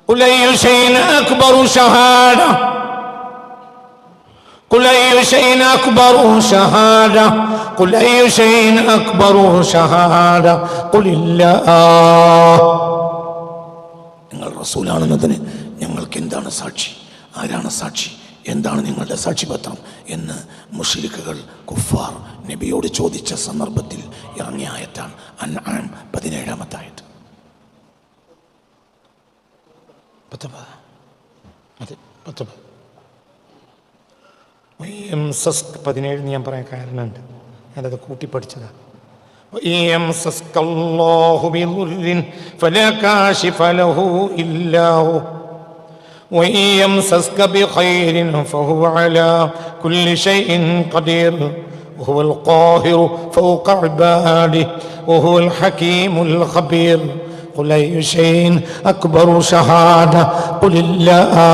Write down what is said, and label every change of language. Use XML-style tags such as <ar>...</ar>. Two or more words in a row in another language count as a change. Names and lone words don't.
<ar>قل أي شيء أكبر شهادة قل أي شيء أكبر شهادة قل أي شيء أكبر شهادة قل الله.</ar> <ml>നിങ്ങൾ റസൂലാണെന്നതിന് ഞങ്ങൾക്ക് എന്താണ് സാക്ഷി? ആരാണ് സാക്ഷി? എന്താണ് നിങ്ങളുടെ സാക്ഷിപത്രം എന്ന് മുശ്രിക്കുകൾ കുഫാർ നബിയോട് ചോദിച്ച സന്ദർഭത്തിൽ ഇറങ്ങിയ ആയത്താണ് അൻആം 17-ാമത്തെ ആയത്ത്. 17 ഞാൻ പറയാൻ കാരണമുണ്ട്, ഞാനത് കൂട്ടിപ്പടിച്ചതാണ്.</ml> <ar>يمسسك الله بضر فلا كاشف له إلا هو وإن يمسسك بخير فهو على كل شيء قدير وهو القاهر فوق عباده وهو الحكيم الخبير قل أي شيء أكبر شهادة قل الله.</ar>